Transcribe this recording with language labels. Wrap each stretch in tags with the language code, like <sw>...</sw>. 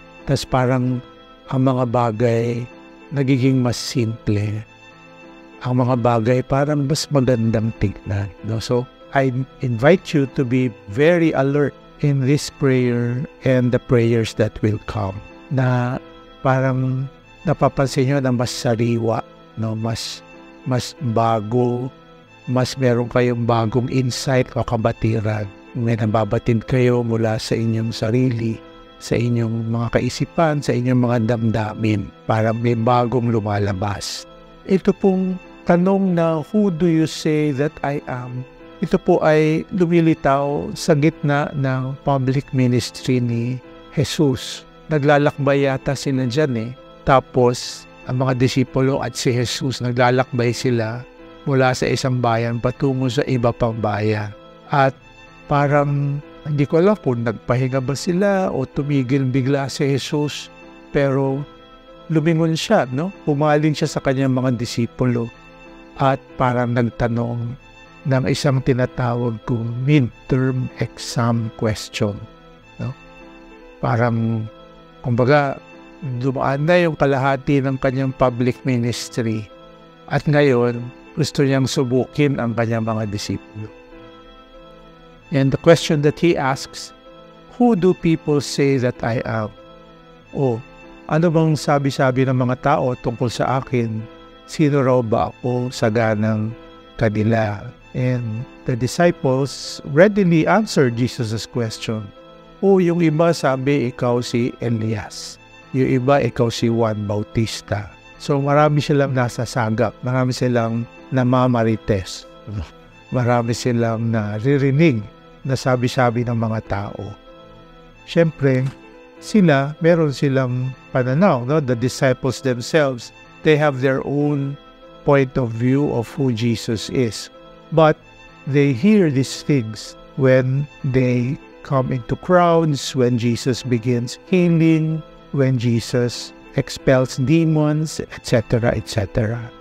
<tl>Tas parang ang mga bagay nagiging mas simple. Ang mga bagay parang mas magandang tignan. No?</tl> <en>So, I invite you to be very alert in this prayer and the prayers that will come.</en> <tl>Na parang napapansin nyo na mas sariwa, no? mas bago, mas meron kayong bagong insight o kabatiran. May nababatid kayo mula sa inyong sarili, sa inyong mga kaisipan, sa inyong mga damdamin. Parang may bagong lumalabas. Ito pong tanong na,</tl> <en>who do you say that I am?</en> <tl>Ito po ay lumilitaw sa gitna ng public ministry ni Jesus. Naglalakbay yata sila dyan eh. Tapos, ang mga disipulo at si Jesus, naglalakbay sila mula sa isang bayan patungo sa iba pang bayan. At parang, hindi ko alam kung nagpahinga ba sila o tumigil bigla si Jesus. Pero, lumingon siya, no? Pumaling siya sa kanyang mga disipulo. At parang nagtanong ng isang tinatawag kong midterm exam question. No? Parang, kumbaga, dumaan na yung kalahati ng kanyang public ministry. At ngayon, gusto niyang subukin ang kanyang mga disipulo.</tl> <en>And the question that he asks, who do people say that I am?</en> <tl>O, ano bang sabi-sabi ng mga tao tungkol sa akin? Sino raw ba ako sa ganang kanila?</tl> <en>And the disciples readily answered Jesus' question.</en> <tl>O, yung iba sabi, ikaw si Elias. Yung iba, ikaw si Juan Bautista. So, marami silang nasasagap. Marami silang namamarites. Marami silang naririnig na sabi-sabi ng mga tao. Siyempre, sila, meron silang pananaw. No?</tl> <en>The disciples themselves, they have their own point of view of who Jesus is. But they hear these things when they come into crowds, when Jesus begins healing, when Jesus expels demons, etc., etc.</en>